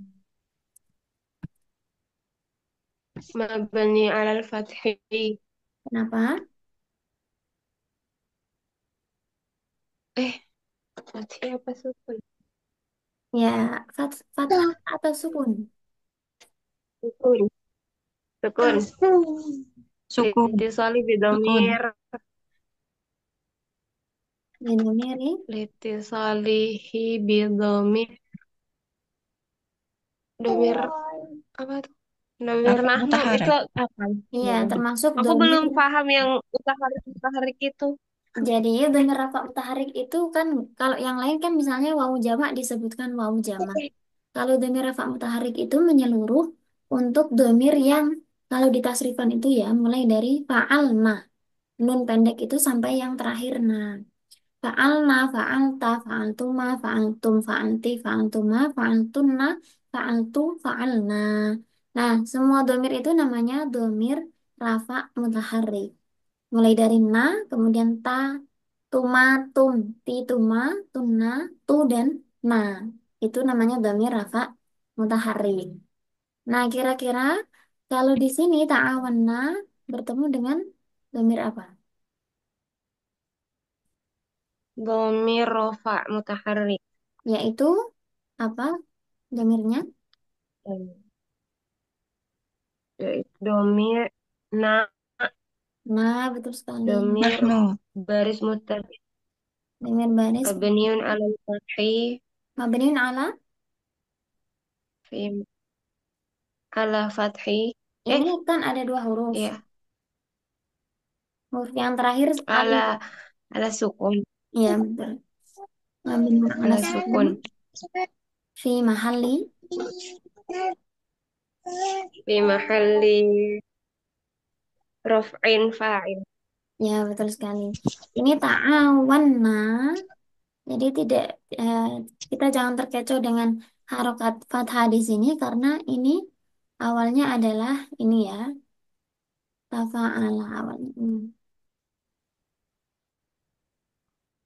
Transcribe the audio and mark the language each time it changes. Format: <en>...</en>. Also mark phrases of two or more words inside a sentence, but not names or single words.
<ar>مبني على الفتح.</ar> <id>Kenapa? Eh, fathi apa sukun? Ya, fathah atau sukun? Sukun. Sukun. Sukun, Litisoli sukun. bidomir. Lidomiri.</id> <ar>لاتصاله بالضمير.</ar> <id>Domir apa tuh? Domir Rafa nahnu itu mutaharik. apa? Iya, termasuk Aku domir. belum paham yang utaharik itu. Jadi</id> <ar>ضمير رفع متحرك</ar> <id>itu kan kalau yang lain kan misalnya</id> <ar>واو جمع</ar> <id>disebutkan</id> <ar>واو جمع.</ar> <id>Kalau</id> <ar>ضمير رفع متحرك</ar> <id>itu menyeluruh untuk domir yang kalau di tasrifan itu ya mulai dari fa'alna nun pendek itu sampai yang terakhir na.</id> <ar>فعلنا، فعلتَ، فعلتما، فعلتم، فعلتِ، فعلتما، فعلتنّ، فعلتُ، فعلنا.</ar> <id>Nah, semua domir itu namanya</id> <ar>ضمير رفع متحرك.</ar> <id>Mulai dari na, kemudian ta, tuma, tum, ti, tuma, tuna, tu, dan na. Itu namanya</id> <ar>ضمير رفع متحرك.</ar> <id>Nah, kira-kira kalau di sini ta'awanna bertemu dengan dhamir apa?</id> <ar>ضمير رفع متحرك.</ar> <id>Yaitu apa dhamirnya? Yaitu domir na, Nah, betul sekali. domir Nahnu,</id> <ar>بارز متصل. ضمير بارز مبني على الفتح. مبني على. في على فتح.</ar> <id>Ini Eh, kan ada dua huruf. ya. Huruf yang terakhir apa itu?</id> <ar>على على سكون.</ar> <id>Iya, betul.</id> <ar>مبني على</ar> <id>Ala sukun. sukun.</id> <ar>في محلّ. في محلّ رفع فاعل.</ar> <id>Ya, betul sekali. Ini ta'awanna. Jadi tidak eh, kita jangan terkecoh dengan</id> <ar>حركة فتحة</ar> <id>di sini karena ini awalnya adalah ini ya, tafa'ala awalnya.</id>